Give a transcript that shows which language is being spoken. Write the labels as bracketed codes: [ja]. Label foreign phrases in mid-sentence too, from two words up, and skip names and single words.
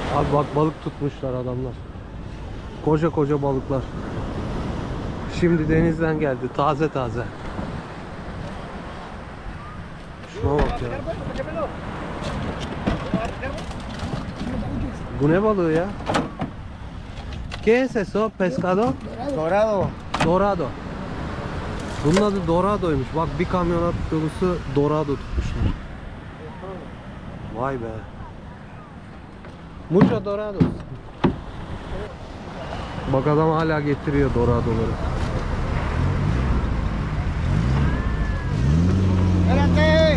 [tr] Bak balık tutmuşlar adamlar. Koca koca balıklar. Şimdi denizden geldi taze taze. Şuna bak ya. Bu ne balığı ya? [es] ¿Qué es eso? Pescado? [tr] Dorado. Dorado. Bunun adı Dorado'ymuş. Bak bir kamyonet dolusu Dorado tutmuşlar. Vay be. [es] Mucho Dorado. [tr] Bak adam hala getiriyor Dorado'ları. [es] Espérate.